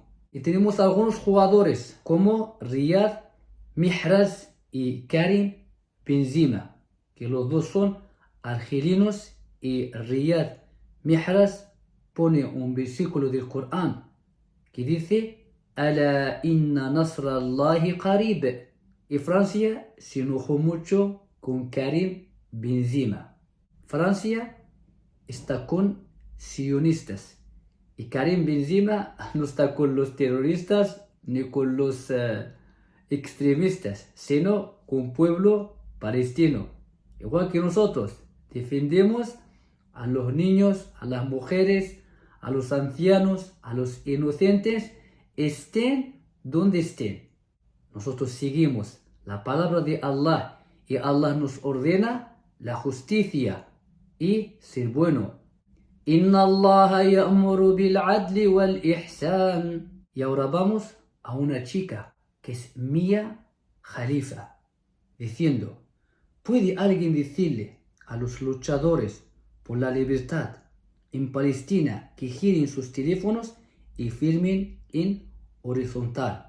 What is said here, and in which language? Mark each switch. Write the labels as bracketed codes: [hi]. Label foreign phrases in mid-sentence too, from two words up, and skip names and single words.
[es] Y tenemos algunos jugadores como Riyad Mahrez y Karim Benzema, que los dos son argelinos, y Riyad Mahrez pone un versículo del Corán que dice: [ar] ألا إن نصر الله قريب. [es] Y Francia se enojó mucho con Karim Benzema. Francia está con sionistas. Y Karim Benzema no está con los terroristas ni con los extremistas, sino con el pueblo palestino. Igual que nosotros, defendemos a los niños, a las mujeres, a los ancianos, a los inocentes, estén donde estén. Nosotros seguimos la palabra de Allah y Allah nos ordena la justicia y ser bueno. [ar] إن الله يأمر بالعدل والإحسان. [es] Y ahora vamos a una chica que es Mia Khalifa, diciendo: ¿puede alguien decirle a los luchadores por la libertad en Palestina que giren sus teléfonos y firmen en horizontal?